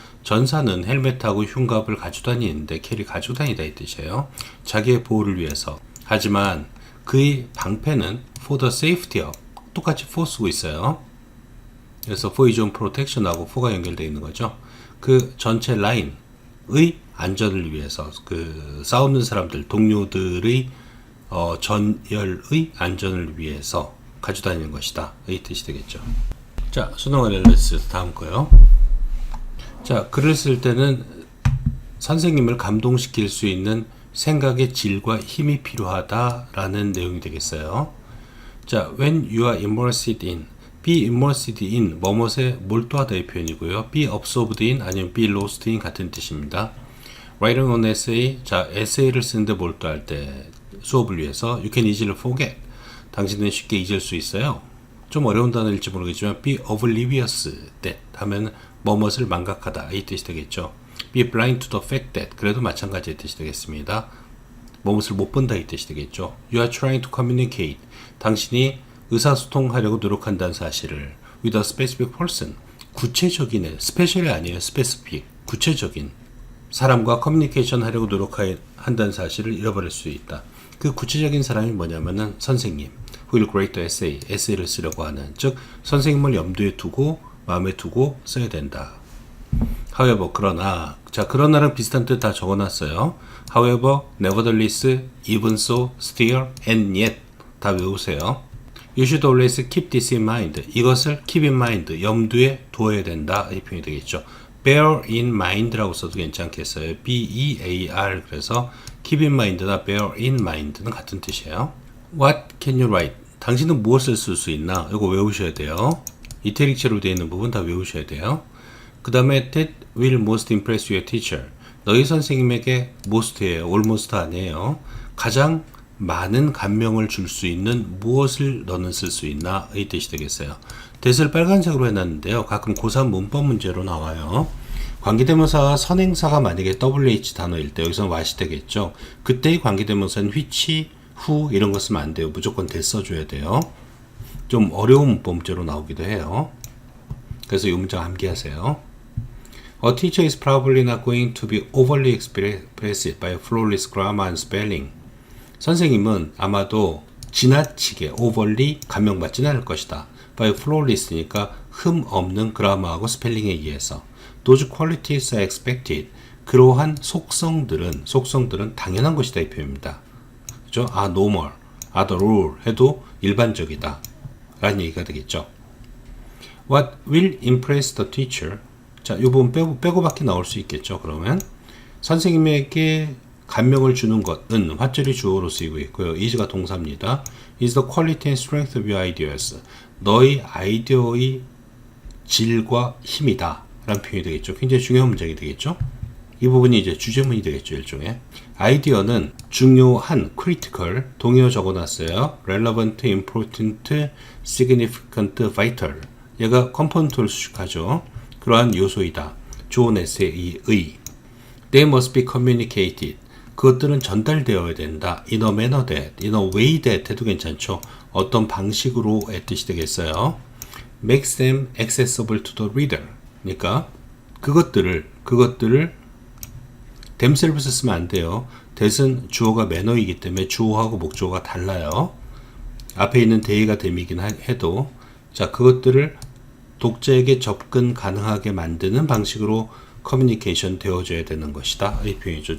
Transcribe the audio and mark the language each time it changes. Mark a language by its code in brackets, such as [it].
[ko] 전사는 헬멧하고 흉갑을 가지고 다니는데, 캐리 가지고 다니다 이 뜻이에요. 자기의 보호를 위해서. 하지만 그의 방패는 [en] for the safety of, [ko] 똑같이 for 쓰고 있어요. 그래서 for his own protection하고 for가 연결되어 있는 거죠. 그 전체 라인의 안전을 위해서, 싸우는 사람들, 동료들의 전열의 안전을 위해서 가지고 다니는 것이다 이 뜻이 되겠죠. 자, 수능 어널리시스 다음 거요. 자, 글을 쓸 때는 선생님을 감동시킬 수 있는 생각의 질과 힘이 필요하다라는 내용이 되겠어요. [en] 자, when you are immersed in, be immersed in, [ko] 뭐뭇에 몰두하다 의 표현이고요. [en] be absorbed in 아니면 be lost in [ko] 같은 뜻입니다. [en] writing an essay, [ko] 자, 에세이를 쓰는데 몰두할 때 수업을 위해서 [en] you can easily forget, [ko] 당신은 쉽게 잊을 수 있어요. 좀 어려운 단어일지 모르겠지만 be oblivious that 하면 뭐뭇을 망각하다 이 뜻이 되겠죠. [en] be blind to the fact that, [ko] 그래도 마찬가지의 뜻이 되겠습니다. 뭐뭇을 못 본다 이 뜻이 되겠죠. [en] you are trying to communicate, [ko] 당신이 의사소통하려고 노력한다는 사실을 [en] with a specific person, [ko] 구체적인, 스페셜이 아니에요. [en] specific, 구체적인 [ko] 사람과 커뮤니케이션 하려고 노력한다는 사실을 잃어버릴 수 있다. 그 구체적인 사람이 뭐냐면은 선생님, [en] who will grade the essay, [ko] 에세이를 쓰려고 하는, 즉 선생님을 염두에 두고 마음에 두고 써야 된다. however, 그러나, 자, 그러나랑 비슷한 뜻 다 적어놨어요. [en] however, nevertheless, even so, still, and yet [ko] 다 외우세요. [en] You should always keep this in mind. [ko] 이것을 [en] keep in mind, [ko] 염두에 두어야 된다. 이 표현이 되겠죠. [en] bear in mind라고 [ko] 써도 괜찮겠어요. [en] B-E-A-R. [ko] 그래서 [en] keep in mind나 bear in mind는 [ko] 같은 뜻이에요. [en] What can you write? [ko] 당신은 무엇을 쓸 수 있나? 이거 외우셔야 돼요. 이태릭체로 되어 있는 부분 다 외우셔야 돼요. 그 다음에 [en] that will most impress your teacher. [ko] 너희 선생님에게 most예요. almost 아니에요. 가장 많은 감명을 줄 수 있는 무엇을 너는 쓸 수 있나? 이 뜻이 되겠어요. that을 빨간색으로 해놨는데요. 가끔 고3 문법 문제로 나와요. 관계대명사 선행사가 만약에 WH 단어일 때 여기서는 what이 되겠죠. 그때의 관계대명사는 which, who 이런 거 쓰면 안 돼요. 무조건 that 써줘야 돼요. 좀 어려운 문법 문제로 나오기도 해요. 그래서 이 문장 암기하세요. [en] A teacher is probably not going to be overly expressive by flawless grammar and spelling. [ko] 선생님은 아마도 지나치게 overly 감명받지는 않을 것이다. [en] by flawless니까 [ko] 흠 없는 그라마하고 스펠링에 의해서. [en] Those qualities are expected. [ko] 그러한 속성들은 당연한 것이다 이 표현입니다. 그죠? are normal, are the rule 해도 일반적이다 라는 얘기가 되겠죠. [en] What will impress the teacher? [ko] 자, 이 부분 빼고밖에 나올 수 있겠죠. 그러면 선생님에게 감명을 주는 것은 화절이 주어로 쓰이고 있고요. is가 동사입니다. [en] is the quality and strength of your ideas. [ko] 너의 아이디어의 질과 힘이다 라는 표현이 되겠죠. 굉장히 중요한 문장이 되겠죠. 이 부분이 이제 주제문이 되겠죠. 일종의 아이디어는 중요한 critical 동의어 적어놨어요. [en] relevant, important, significant, vital. [ko] 얘가 컴포넌트를 수식하죠. 그러한 요소이다. 좋은 에세이의 [en] they must be communicated. [ko] 그것들은 전달되어야 된다. [en] in a manner that, in a way that [ko] 해도 괜찮죠. 어떤 방식으로의 뜻이 되겠어요. [en] makes them accessible to the reader. [ko] 그러니까 그것들을 themselves 쓰면 안 돼요. that은 주어가 매너이기 때문에 주어하고 목적어가 달라요. 앞에 있는 they가 them이긴 해도 자 그것들을 독자에게 접근 가능하게 만드는 방식으로 커뮤니케이션 되어줘야 되는 것이다. 이 표현이죠.